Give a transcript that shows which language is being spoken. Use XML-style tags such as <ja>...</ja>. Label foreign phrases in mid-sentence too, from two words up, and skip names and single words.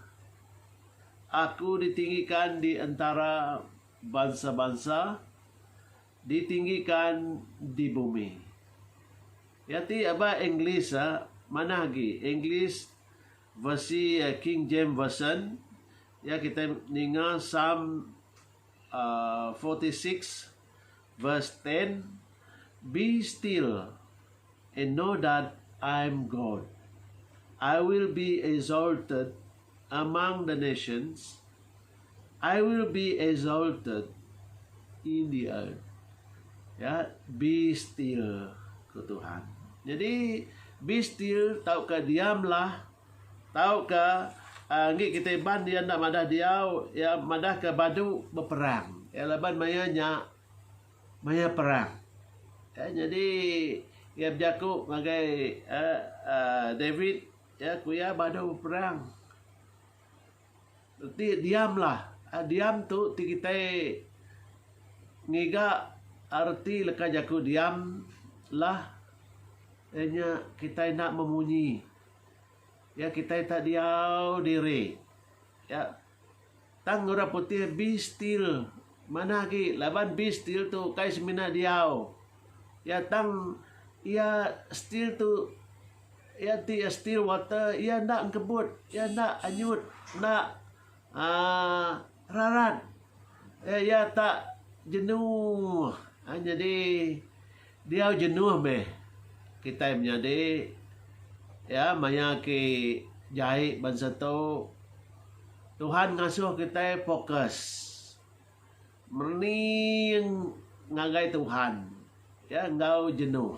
<id>Aku ditinggikan di antara bangsa-bangsa, ditinggikan di bumi.</id> <iba>Ya, ti apa English mana lagi? English versi King James Version ya, kita dengar Psalm 46 verse 10.</iba> <en>Be still and know that I am God. I will be exalted among the nations. I will be exalted in the earth.</en> <iba>Ya,</iba> <en>be still</en> <iba>ke Tuhan. Jadi</iba> <en>be still,</en> <iba>tau ke diamlah, tau ke ngi kita ban dia nak madah diau, ya madah ke badu berperang. Ya laban maya perang. Ya, jadi ya berjaku ngagai David ya kuya badu berperang. Berarti diamlah. Diam tu ti kita ngiga arti leka jaku diam lah. Nya kita nak memunyi. Ya kita tak diau diri. Ya tang ora putih</iba> <en>be still.</en> <iba>Mana ki laban</iba> <en>be still</en> <iba>tu kai semina diau. Ya tang ya still tu ya ti</iba> <en>still water</en> <iba>ya nak kebut, ya nak anyut, nak rarat. Ya tak jenuh. Jadi diau jenuh be. Kita menjadi ya maya ki jahit bangsa tu Tuhan ngasuh kita fokus merning ngagai Tuhan ya engkau jenuh</iba>